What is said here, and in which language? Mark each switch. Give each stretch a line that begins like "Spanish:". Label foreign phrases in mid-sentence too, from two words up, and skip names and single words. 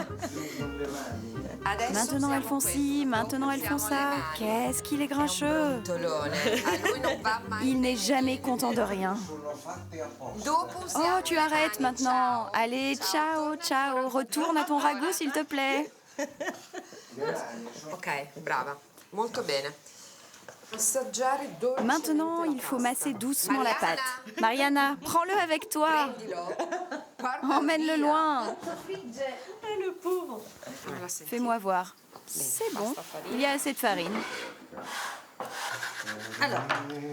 French: Maintenant, elles font ci, maintenant, elles font ça. Qu'est-ce qu'il est grincheux. Il n'est jamais content de rien. Oh, tu arrêtes maintenant. Allez, ciao, ciao. Retourne à ton ragoût, s'il te plaît.
Italian: Ok, brava. Molto bene.
French: Maintenant, il faut masser doucement la pâte. Mariana, prends-le avec toi. Emmène-le loin. Le pauvre. Fais-moi voir. C'est bon, il y a assez de farine.